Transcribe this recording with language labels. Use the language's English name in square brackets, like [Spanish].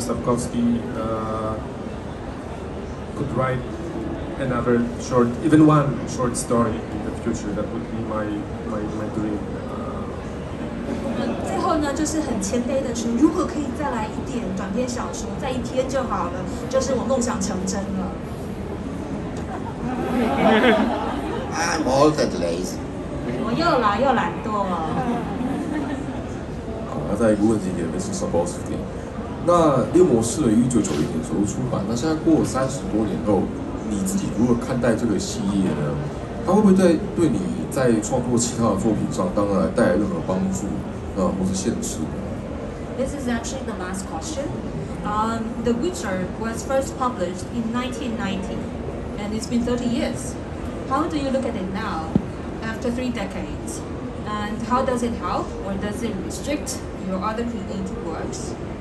[English] Sapkowski could write another short, even one short story in the future. That would be my dream. [Chinese] 最后呢，就是很谦卑的说，如果可以再来一点短篇小说，再1天就好了，就是我梦想成真了。 [English] I'm old and lazy. [Chinese] 我又来又懒惰。好，那再一个问题给 Mr. Sapolsky。那猎魔士于1991年左右出版，那现在过了30多年后，你自己如何看待这个系列呢？它会不会对你在创作其他的作品上，当然带来任何帮助或是限制呢？ [English] This is actually the last question. The Witcher was first published in 1990, and it's been 30 years. How do you look at it now, after 3 decades? And how does it help, or does it restrict your other creative works?